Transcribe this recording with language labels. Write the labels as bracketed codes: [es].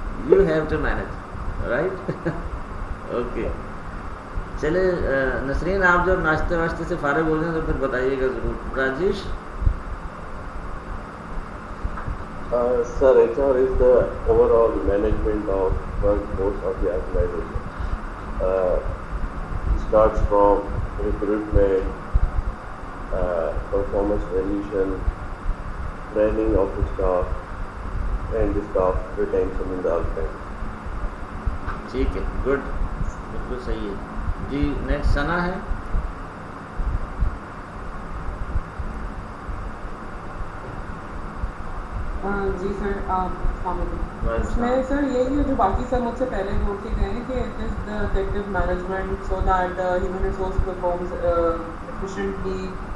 [en] You have to manage, right? Okay. [ur] چلے نسرین, آپ جب ناشتے واشتے سے فارغ ہو جائیں تو پھر بتائیے گا ضرور. Rajesh. [en] Sir, HR is the overall management of workforce of the organization. Starts from recruitment, performance evaluation, training of the staff, and the staff retention in the outcome. [ur] ٹھیک ہے, گڈ, بالکل صحیح ہے جی. نیکسٹ ثنا ہے. جی سر السلام علیکم. اس میں سر یہی ہے جو باقی سر مجھ سے پہلے بول کے گئے ہیں کہ [en] It is the effective management so that human resource performs efficiently.